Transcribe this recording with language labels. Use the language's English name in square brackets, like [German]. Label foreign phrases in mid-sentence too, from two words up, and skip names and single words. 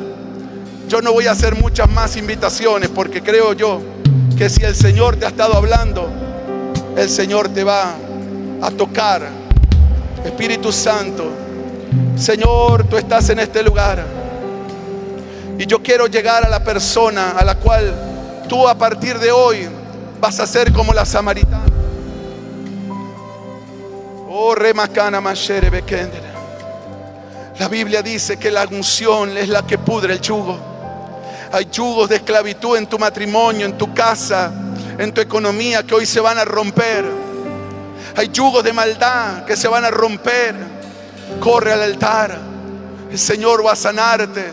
[Spanish] Yo no voy a hacer muchas más invitaciones porque creo yo que si el Señor te ha estado hablando, el Señor te va a tocar. Espíritu Santo, Señor, tú estás en este lugar. Y yo quiero llegar a la persona a la cual tú a partir de hoy vas a ser como la samaritana. Oh, remacana mashere bekendera. La Biblia dice que la unción es la que pudre el yugo. Hay yugos de esclavitud en tu matrimonio, en tu casa, en tu economía, que hoy se van a romper. Hay yugos de maldad que se van a romper. Corre al altar. El Señor va a sanarte.